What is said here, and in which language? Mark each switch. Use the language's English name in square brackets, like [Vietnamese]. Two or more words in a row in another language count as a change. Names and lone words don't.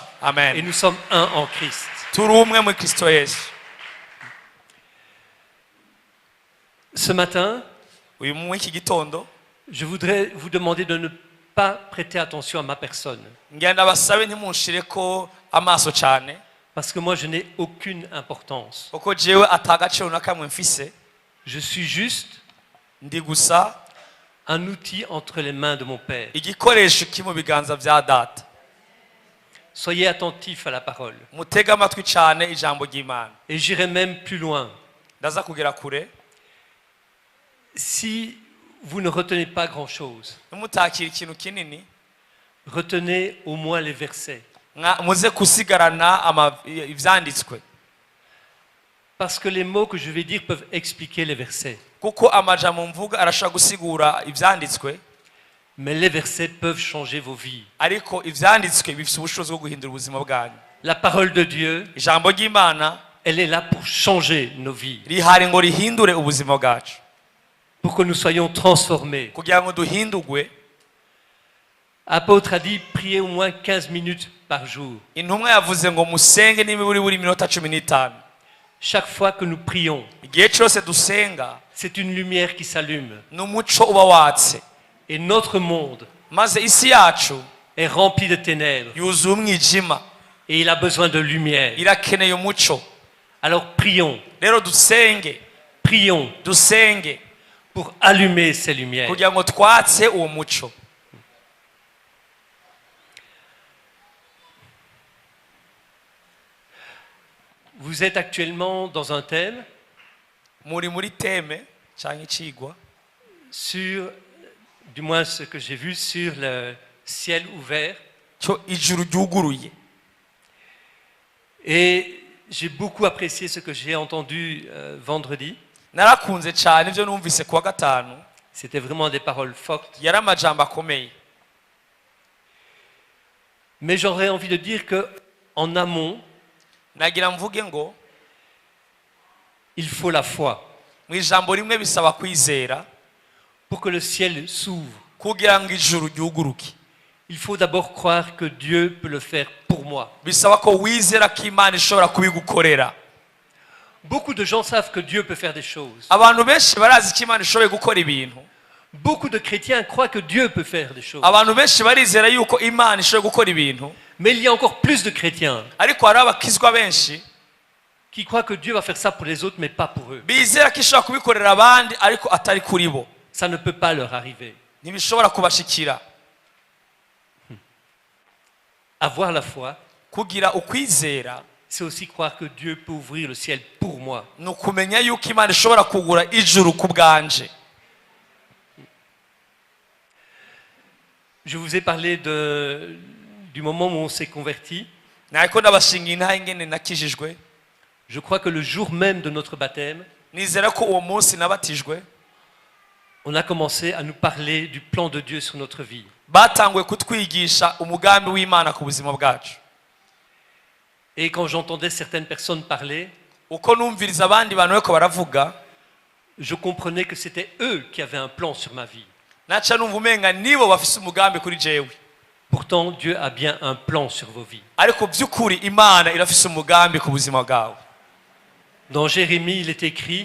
[French] Et Amen. nous sommes un en Christ. [Rundi] Turi umwe muri Kristo Yesu. [French] Ce matin, [Rundi] Uyu mu iki gitondo [French] je voudrais vous demander de ne pas prêter attention à ma personne. [Rundi] ngenda basabe ntimunshireko amaso cyane, [French] Parce que moi, je n'ai aucune importance. [Rundi] kuko jewe atagaciro na kamwe mfise. [French] Je suis juste [Rundi] ndi gusa [French] un outil entre les mains de mon Père. [Rundi] igikoresho kiri mu biganza bya data. [French] Soyez attentifs à la parole. [Rundi] Mutega amatwi cyane ijambo ry'Imana. [French] Et j'irai même plus loin. [Rundi] Ndaza kugera kure. [French] Si vous ne retenez pas grand-chose, [Rundi] Numutakira ikintu kinini, [French] retenez au moins les versets. [Rundi] muze kusigarana ivyanditswe. [French] Parce que les mots que je vais dire peuvent expliquer les versets. [Rundi] Kuko amajambo mvuga arashaka gusigura ivyanditswe. [French] Mais les versets peuvent changer vos vies. [Rundi] Ariko ivyanditswe bifite ubushobozi bwo guhindura ubuzima bwanyu. [French] La parole de Dieu, [Rundi] Ijambo ry'Imana, [French] elle est là pour changer nos vies. [Rundi] rihari ngo rihindure ubuzima bwacu. [French] Pour que nous soyons transformés. [Rundi] Kugira ngo duhindurwe. [French] Apôtre a dit, priez au moins 15 minutes par jour. [Rundi] Intumwa yavuze ngo musenge n'imiburi buri minota 15. [French] Chaque fois que nous prions, [Rundi] Igihe cyose dusenga, [French] c'est une lumière qui s'allume. [Rundi] n'umuco uba watse. [French] Et notre monde [Rundi] Maze isi yacu [French] est rempli de ténèbres. [Rundi] yuzuye umwijima. [French] Et il a besoin de lumière. [Rundi] Irakeneye umuco. [French] Alors prions, [Rundi] Rero dusenge, [French] prions [Rundi] dusenge [French] pour allumer ces lumières. [Rundi] kugira ngo twatse uwo muco. [French] Vous êtes actuellement dans un thème [Rundi] Muri teme cyangwa icigwa [French] sur, du moins ce que j'ai vu, sur le ciel ouvert. [Rundi] cyo ijuru ryuguruye. [French] Et j'ai beaucoup apprécié ce que j'ai entendu vendredi. [Rundi] Narakunze cyane ibyo numvise kuwa gatanu. [French] C'était vraiment des paroles fortes. [Rundi] Yari amajambo akomeye. [French] Mais j'aurais envie de dire que en amont, [Rundi] Nagira mvuge ngo [French] il faut la foi [Rundi] mu ijambo rimwe bisaba kwizera [French] pour que le ciel s'ouvre. [Rundi] kugira ngo ijuru ryuguruke. [French] Il faut d'abord croire que Dieu peut le faire pour moi. [Rundi] Bisaba ko wizera ko Imana ishobora kubigukorera. [French] Beaucoup de gens savent que Dieu peut faire des choses. [Rundi] Abantu benshi barazi ko Imana ishoboye gukora ibintu. [French] Beaucoup de chrétiens croient que Dieu peut faire des choses. [Rundi] Abantu benshi barizera yuko Imana ishoboye gukora ibintu. [French] Mais il y a encore plus de chrétiens [Rundi] Ariko hari abakizwa benshi [French] qui croient que Dieu va faire ça pour les autres, mais pas pour eux. [Rundi] bizera ko ishobora kubikorera abandi ariko atari kuri bo. [French] Ça ne peut pas leur arriver. [Rundi] Ntibishobora kubashikira. [French] Avoir la foi, [Rundi] Kugira ukwizera [French] c'est aussi croire que Dieu peut ouvrir le ciel pour moi. [Rundi] ni ukumenya yuko Imana ishobora kugura ijuru ku bwanje. [French] Je vous ai parlé du moment où on s'est converti. [Rundi] Nariko ndabashinga intahe ingene nakijijwe. [French] Je crois que le jour même de notre baptême, [Rundi] Nizera ko uwo munsi nabatijwe [French] on a commencé à nous parler du plan de Dieu sur notre vie. [Rundi] batanguye kutwigisha umugambi w'Imana ku buzima bwacu. [French] Et quand j'entendais certaines personnes parler, [Rundi] Uko numviriza abandi bantu beko baravuga, [French] je comprenais que c'était eux qui avaient un plan sur ma vie. [Rundi] naca numva umenga nibo bafise umugambi kuri jewe. [French] Pourtant, Dieu a bien un plan sur vos vies. [Rundi] Ariko by'ukuri Imana irafise umugambi ku buzima bwawe. [French] Dans Jérémie, il est écrit,